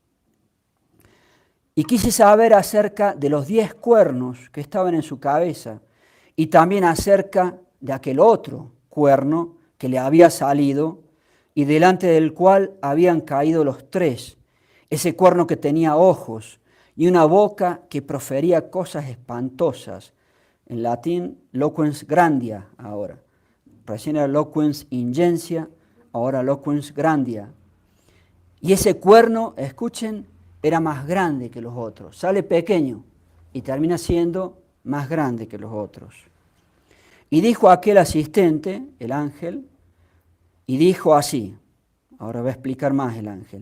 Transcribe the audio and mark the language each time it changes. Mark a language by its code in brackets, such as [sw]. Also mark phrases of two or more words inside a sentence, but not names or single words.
[es] Y quise saber acerca de los 10 cuernos que estaban en su cabeza y también acerca de aquel otro cuerno que le había salido y delante del cual habían caído los 3. Ese cuerno que tenía ojos y una boca que profería cosas espantosas. En latín, [la] loquens grandia ahora. [es] Recién era [la] loquens ingentia, [es] ahora [la] loquens grandia. [es] Y ese cuerno, escuchen, era más grande que los otros. Sale pequeño y termina siendo más grande que los otros. Y dijo aquel asistente, el ángel, y dijo así, ahora va a explicar más el ángel.